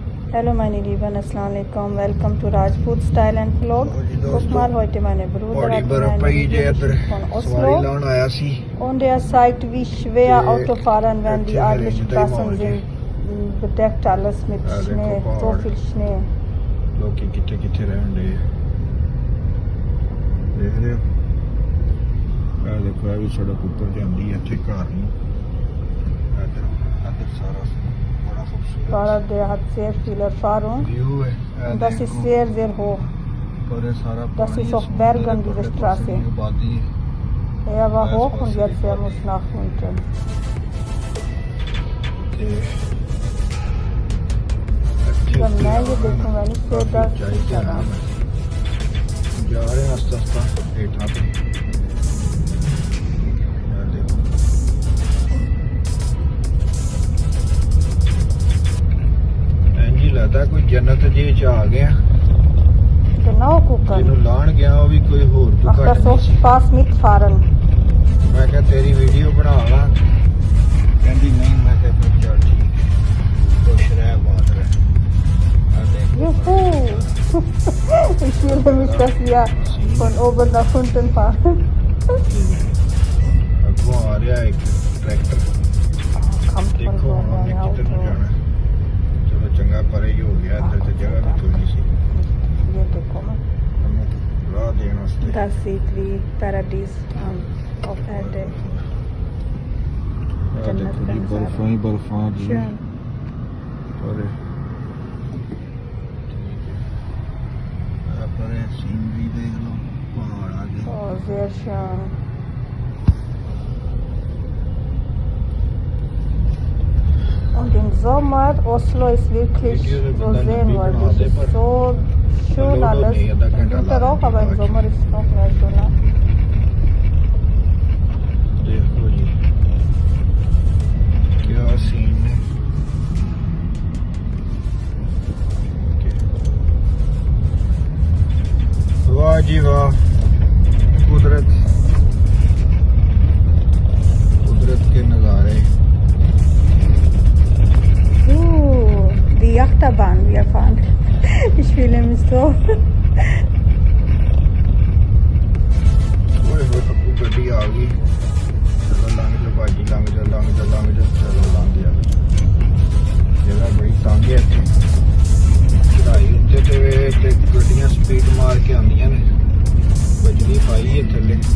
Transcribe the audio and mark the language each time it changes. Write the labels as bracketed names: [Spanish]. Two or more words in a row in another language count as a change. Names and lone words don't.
[German] Hallo meine Lieben, [Arabic] السلام عليكم, [English] welcome to Rajput Style and Vlog. [German] Guck mal, heute meine Brüder hat mir eine Video geschickt von Oslo und er zeigt, wie schwer Autofahren, wenn die Straßen sind, bedeckt alles mit Schnee, so viel Schnee. [Punjabi] ਲੋਕੀ ਕਿੱਥੇ ਕਿੱਥੇ ਰਹਿਣ ਦੇ ਦੇਖ ਰਹੇ ਹੋ ਇਹ ਦੇਖੋ ਇਹ ਵੀ ਸੜਕ ਉੱਪਰ ਜਾਂਦੀ ਹੈ ਇੱਥੇ ਘਰ ਨੂੰ ਇੱਧਰ ਸਾਰਾ ਬੜਾ ਖੂਬਸੂਰਤ [German] Fahrer, der hat sehr viele Erfahrung [Punjabi] ਵਿਊ ਹੈ [German] und das ist sehr, sehr hoch. [Punjabi] ਪਰ ਇਹ ਸਾਰਾ [German] Das ist auf Bergen, diese Straße. [Punjabi] ਆਬਾਦੀ [German] Er war hoch und jetzt er muss nach unten. [Punjabi] ਤੇ [Hindi] जब मैं ये देखूंगा नहीं तो डर लगा [Punjabi] ਜਾ ਰਹੇ ਹੈਂ ਆਸਤਾ ਆਸਤਾ ਹੇਠਾ ਪੇ ਇੰਜ ਲਗਦਾ ਕੋਈ ਜੰਨਤ ਜੀ ਚ ਆ ਗਿਆ [German] Genau gucken. [Punjabi] ਜਿਹਨੂੰ ਲਾਣ ਗਿਆ ਉਹ ਵੀ ਕੋਈ ਹੋਰ ਤੋਂ [German] Ach, [Punjabi] ਘੱਟ [German] das [Punjabi] ਨਹੀਂ [German] soll [Punjabi] ਸੀ [German] Spaß mitfahren. [Punjabi] ਮੈਂ ਕਿਹਾ ਤੇਰੀ ਵੀਡੀਓ ਬਣਾ ਲਾਂ ਕਹਿੰਦੀ ਨਹੀਂ ਮੈਂ ਕਿਹਾ ਫਿਰ ਚੱਲ ਠੀਕ ਖੁਸ਼ ਰਹਿ ਬਾਤ ਰਹਿ ਆ ਦੇਖ [German] Juhu! Ich fühle mich, dass wir von oben nach unten fahren. [Punjabi] ਅੱਗੋਂ ਆ ਰਿਹਾ ਇੱਕ ਟਰੈਕਟਰ [German] Kommt von [Punjabi] ਦੇਖੋ [German] so [Punjabi] ਹੁਣ [German] ein [Punjabi] ਕਿੱਧਰ ਨੂੰ [German] Auto. [Punjabi] ਜਾਣਾ ਚਲੋ ਚੰਗਾ ਪਰੇ ਹੀ ਹੋ ਗਿਆ ਇੱਧਰ ਤੇ ਜਗ੍ਹਾ ਵੀ ਥੋੜੀ ਸੀ [German] Hier gekommen. [Punjabi] ਉਹਨੂੰ ਰਾਹ ਦੇਣ ਵਾਸਤੇ [German] Das sieht wie Paradies auf Erde. [Punjabi] ਆ ਦੇਖੋ ਜੀ ਬਰਫਾਂ ਹੀ ਬਰਫਾਂ ਜੀ [German] Schön. [Punjabi] ਪਰੇ ਪਰੇ ਸੀਨਰੀ ਦੇਖ ਲਓ ਪਹਾੜ ਆ ਗਏ [German] Oh, sehr schön. Und im Sommer, Oslo ist wirklich so sehenswürdig. Es ist so schön alles. Im Winter auch, aber im Sommer ist es noch mehr schöner. [Punjabi] ਦੇਖੋ ਜੀ ਕਿਆ ਸੀਨ ਨੇ ਵਾਹ ਜੀ ਵਾਹ [Hindi] कुदरत के नज़ारे [German] Die Achterbahn, wir fahren. Ich fühle mich so. [Punjabi] ਓਏ ਹੋਏ ਪੱਪੂ ਗੱਡੀ ਆ ਗਈ ਚਲੋ ਲੰਘ ਜਾ ਭਾਜੀ ਲੰਘ ਜਾ ਚਲੋ ਲੰਘ ਜਾ ਜਗ੍ਹਾ ਬੜੀ ਤੰਗ ਹੈ ਇੱਥੇ ਚੜਾਈ ਉੱਤੇ ਤੇ ਗੱਡੀਆਂ ਸਪੀਡ ਮਾਰ ਕੇ ਆਉਂਦੀਆਂ ਨੇ ਬਜਲੀ ਪਾਈ ਹੈ ਥੱਲੇ